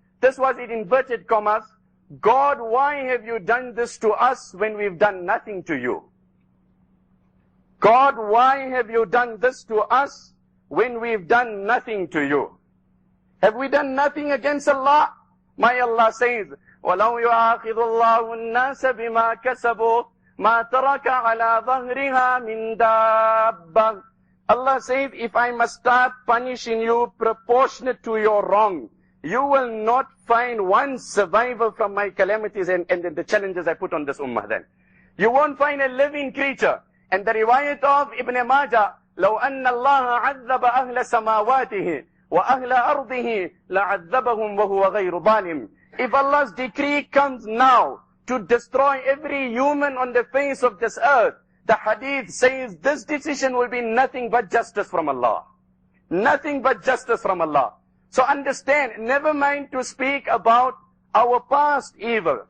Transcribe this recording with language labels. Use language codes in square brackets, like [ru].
[en] This was in inverted commas. God, why have you done this to us when we've done nothing to you? God, why have you done this to us when we've done nothing to you? Have we done nothing against Allah? My Allah says, [ar] وَلَوْ يُعَاقِضُ اللَّهُ النَّاسَ بِمَا كَسَبُوا مَا تَرَكَ عَلَى ظَهْرِهَا مِنْ دَابَّةٍ. [en] Allah says, if I must start punishing you proportionate to your wrong, you will not find one survivor from my calamities and the challenges I put on this ummah then. You won't find a living creature. And the riwayat of Ibn Majah, [ar] لو أن الله عذب أهل سماواته وأهل أرضه لعذبهم وهو غير ظالم. [en] If Allah's decree comes now to destroy every human on the face of this earth, the hadith says this decision will be nothing but justice from Allah. Nothing but justice from Allah. So understand, never mind to speak about our past evil.